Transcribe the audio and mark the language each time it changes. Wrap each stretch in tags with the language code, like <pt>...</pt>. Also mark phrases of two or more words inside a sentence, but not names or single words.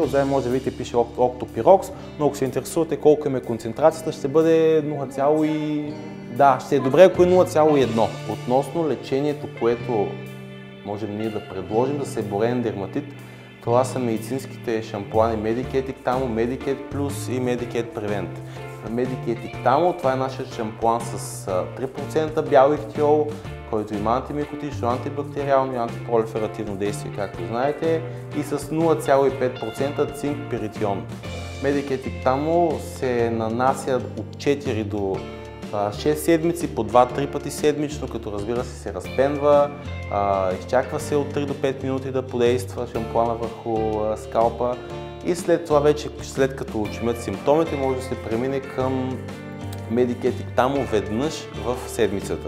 <bg>Отзади може да видите, пише октопирокс, но ако се интересувате колко е концентрацията, ще бъде 0, да, ще е добре, ако е 0,1. Относно лечението, което можем ние да предложим за себореен дерматит, това са медицинските шампуани Medicated Ictamo, Medicated Plus и Medicated Prevent. Medicated Ictamo, това е нашият шампуан с 3% бял ихтиол, който има антимикотично, антибактериално и антипролиферативно действие, както знаете, и с 0,5% цинк пиритион. Medicated Ictamo се нанася от 4 до 6 седмици, по 2-3 пъти седмично, като разбира се разпенва, изчаква се от 3 до 5 минути да подейства шампуана върху скалпа и след това вече, след като отшумят симптомите, може да се премине към Medicated Ictamo веднъж в седмицата.</bg>